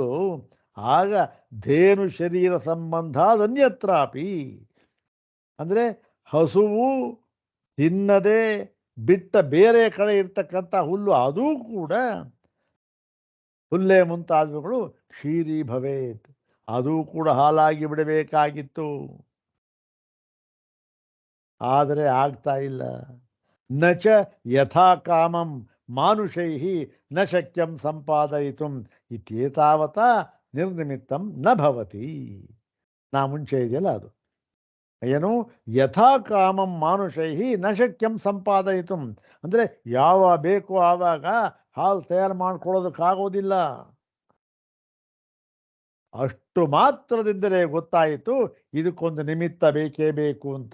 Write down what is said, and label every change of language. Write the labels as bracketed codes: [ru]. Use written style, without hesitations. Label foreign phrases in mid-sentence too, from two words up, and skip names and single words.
[kn] ಆಗ [sa] ಧೇನು ಶರೀರ ಸಂಬಂಧ ಅನ್ಯತ್ರಾಪಿ [kn] ಅಂದರೆ ಹಸುವು ತಿನ್ನದೆ ಬಿಟ್ಟ ಬೇರೆ ಕಡೆ ಇರ್ತಕ್ಕಂಥ ಹುಲ್ಲು, ಅದೂ ಕೂಡ ಹುಲ್ಲೆ ಮುಂತಾದವುಗಳು [sa] ಕ್ಷೀರಿ ಭವೇತ್, [kn] ಅದೂ ಕೂಡ ಹಾಲಾಗಿ ಬಿಡಬೇಕಾಗಿತ್ತು. ಆದರೆ ಆಗ್ತಾ ಇಲ್ಲ. [sa] ನಚ ಯಥಾ ಕಾಮಂ ಮಾನುಷೈ ನ ಶಕ್ಯಂ ಸಂಪಾದಯಿತುಂ ಇತ್ಯೇತಾವತಾ ನಿರ್ನಿಮಿತ್ತಂ ನ ಭವತಿ. [kn] ನಾ ಮುಂಚೆ ಇದೆಯಲ್ಲ ಅದು. ಏನು [sa] ಯಥಾ ಕಾಮಂ ಮಾನುಷೈ ನ ಶಕ್ಯಂ ಸಂಪಾದಯಿತು, [kn] ಅಂದರೆ ಯಾವ ಬೇಕು ಆವಾಗ ಹಾಲು ತಯಾರು ಮಾಡ್ಕೊಳ್ಳೋದಕ್ಕಾಗೋದಿಲ್ಲ. ಅಷ್ಟು ಮಾತ್ರದಿಂದಲೇ ಗೊತ್ತಾಯಿತು ಇದಕ್ಕೊಂದು ನಿಮಿತ್ತ ಬೇಕೇ ಬೇಕು ಅಂತ.